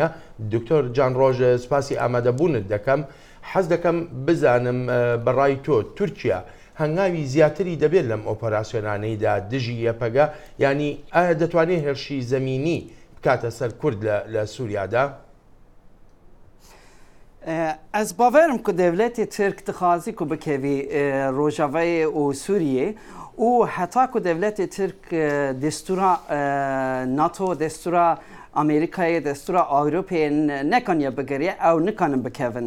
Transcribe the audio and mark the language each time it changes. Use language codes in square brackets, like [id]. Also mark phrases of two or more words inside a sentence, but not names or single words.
[ckb] دکتۆر جان ڕۆژ سپاسی ئامادەبوونت دەکەم. حەز دەکەم بزانم بەڕای تۆ تورکیا هەنگاوی زیاتری دەبێت لەم ئۆپەراسیۆنانەیدا دژی یەپەگە ینی ئایا دەتوانێت هێرشی زەمینی بکاتە سەر کورد لە سووریادا؟ [ku] Ez baverim ku devletê Tirk dixwazî ku bikevî Rojavayê û Sûriyê û heta ku devletê Tirk destûra NATO, destûra Amerîkayê, destûra Ewropayê nekaniye bigiriye ew nikanin bikevin.